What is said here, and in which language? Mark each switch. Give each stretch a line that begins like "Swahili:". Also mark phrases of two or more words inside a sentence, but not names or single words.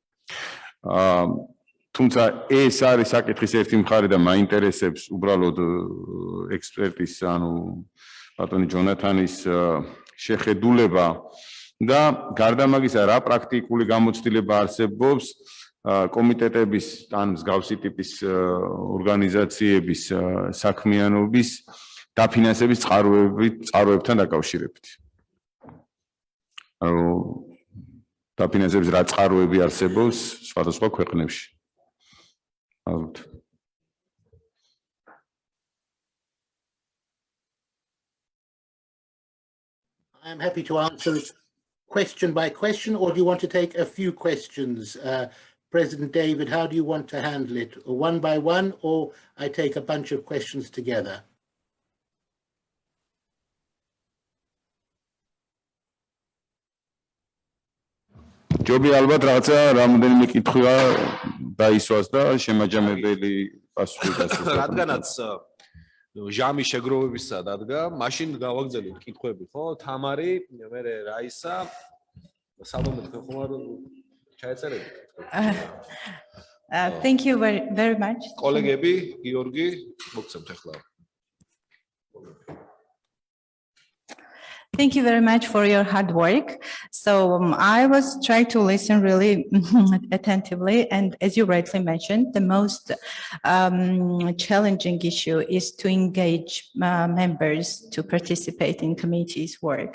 Georgian: თუმცა ეს არის საკითხის ერთი მხარე და მაინტერესებს უბრალოდ ექსპერტის, ანუ ბატონი ჯონათანის შეხედულება და გარდა მაგისა რა პრაქტიკული გამოცდილება არსებობს კომიტეტების ან მსგავსი ტიპის ორგანიზაციების საქმიანობის დაფინანსების წყაროებთან დაკავშირებით. ანუ დაფინანსების რა წყაროები არსებობს სხვადასხვა ქვეყნებში.
English: I'm happy to answer it question by question, or do you want to take a few questions? President David, how do you want to handle it? One by one, or I take a bunch of questions together?
Georgian: ჯობი ალბათ რაღაცა რამოდენიმე კითხვა დაისვას და შემაჯამებელი პასუხი გასცეს. რადგანაც ჟამი შეგროვებისა დადგა, მაშინ გავაგზავნით კითხვები, ხო? თამარი, მე რაისა, სალომე ხომ ჩაეწერეთ?
English: Thank you very much.
Georgian: კოლეგები, გიორგი, მოგცემთ ახლა.
English: Thank you very much for your hard work. So I was trying to listen really attentively, and as you rightly mentioned, the most challenging issue is to engage members to participate in committees' work.